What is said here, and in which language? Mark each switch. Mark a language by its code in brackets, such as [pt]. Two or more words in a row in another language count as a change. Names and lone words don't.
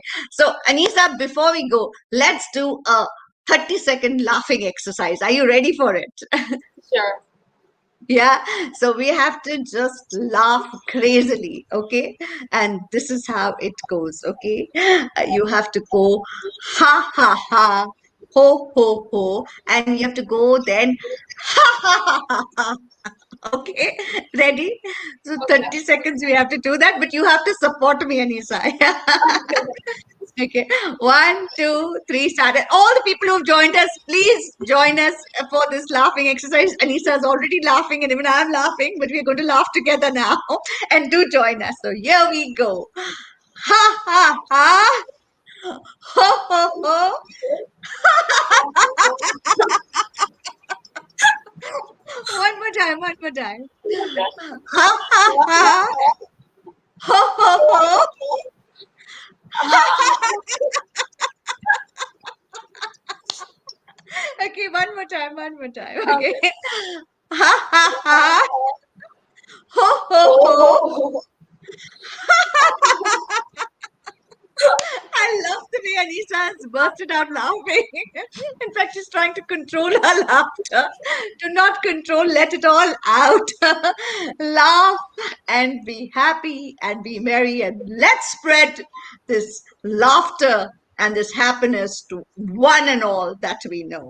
[en] So, Anisa, before we go, let's do a 30-second laughing exercise. Are you ready for it? Sure. Yeah. So, we have to just laugh crazily, okay? And this is how it goes, okay? You have to go ha ha ha, ho ho ho, and you have to go then ha ha ha ha. Okay, ready? So Okay. 30 seconds we have to do that, but you have to support me, Anisa. Okay, 1, 2, 3, start. And all the people who've joined us, please join us for this laughing exercise. Anisa is already laughing, and even I'm laughing, but we're going to laugh together now. And do join us. So here we go. Ha ha ha. Ho ho ho. One more time, one more time. Ha ha ha. Ho ho ho. Okay, one more time, one more time. Okay. Ha ha ha. Ho ho ho. I love the way Anisa has bursted out laughing. In fact, she's trying to control her laughter. Do not control, let it all out. Laugh and be happy and be merry, and let's spread this laughter and this happiness to one and all that we know.